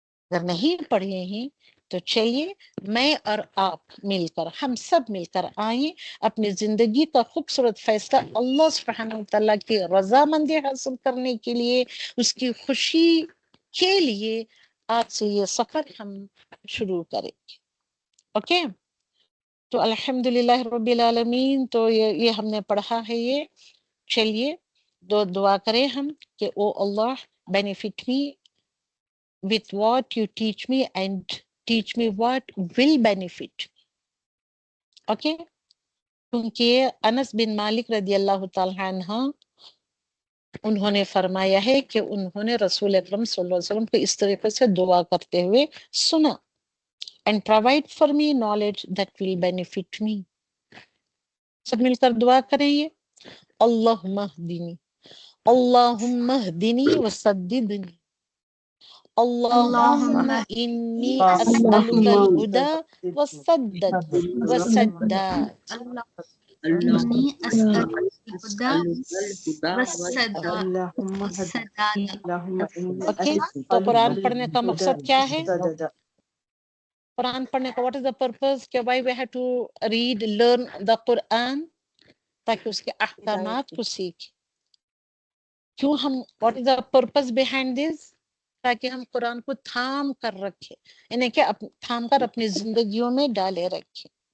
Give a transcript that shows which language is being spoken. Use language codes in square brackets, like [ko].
[ur] اگر نہیں پڑھے ہیں تو چلیے میں اور آپ مل کر، ہم سب مل کر آئیں، اپنی زندگی کا خوبصورت فیصلہ اللہ سبحانہ وتعالیٰ کی رضامندی حاصل کرنے کے لیے، اس کی خوشی کے لیے آج سے یہ سفر ہم شروع کریں گے. اوکے، تو الحمدللہ رب العالمین. تو یہ ہم نے پڑھا ہے. یہ چلیے دعا کریں ہم کہ او اللہ [en] benefit me with what you teach me and teach me what will benefit. [ur] Okay, کیونکہ انس بن مالک رضی اللہ تعالیٰ عنہ انہوں نے فرمایا ہے کہ انہوں نے رسول اکرم صلی اللہ علیہ وسلم کو اس طریقے سے دعا کرتے ہوئے سنا، [en] and provide for me knowledge that will benefit me. [ur] سب مل کر دعا کریں یہ. [ar] اللہم اہدنی، اللہم اہدنی وسددنی، اللہم انی اسألک الہدی والسداد والسداد. إني أسألك الهدى والسداد. اللهم [ur] اوکے، تو قرآن پڑھنے کا مقصد کیا ہے؟ قرآن پڑھنے کا [en] what is the purpose [ur] کہ [en] why we have to read learn the Quran؟ [ur] تاکہ اس کے احکامات کو سیکھ. کیوں ہم [en] what is the purpose behind this؟ [ur] تاکہ ہم قرآن کو تھام کر رکھے، یعنی کہ تھام کر اپنی زندگیوں میں ڈالے رکھے.